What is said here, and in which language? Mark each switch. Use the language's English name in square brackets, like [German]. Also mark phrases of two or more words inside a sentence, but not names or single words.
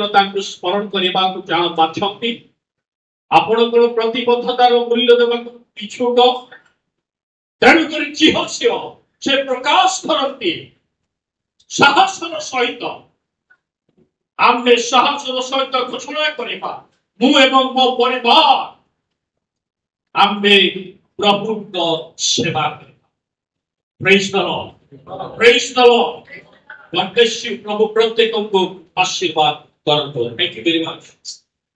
[Odia] ତାଙ୍କୁ ସ୍ମରଣ କରିବାକୁ ବାଛନ୍ତି ଆପଣଙ୍କର ପ୍ରତିବଦ୍ଧତାର ମୂଲ୍ୟ ଦେବାକୁ ଇଚ୍ଛୁକ ତେଣୁକରି ଜିହୋଶିୟ ସେ ପ୍ରକାଶ କରନ୍ତି ସାହସର ସହିତ ଆମେ ସାହସର ସହିତ ଘୋଷଣା କରିବା ମୁଁ ଏବଂ ମୋ ପରିବାର ଆମେ ପ୍ରଭୁଙ୍କ ସେବା କରିବା [English] Praise the Lord. Praise the Lord. God bless you. [Odia] ପ୍ରଭୁ ପ୍ରତ୍ୟେକଙ୍କୁ ଆଶୀର୍ବାଦ କରନ୍ତୁ. [English] Thank you very much.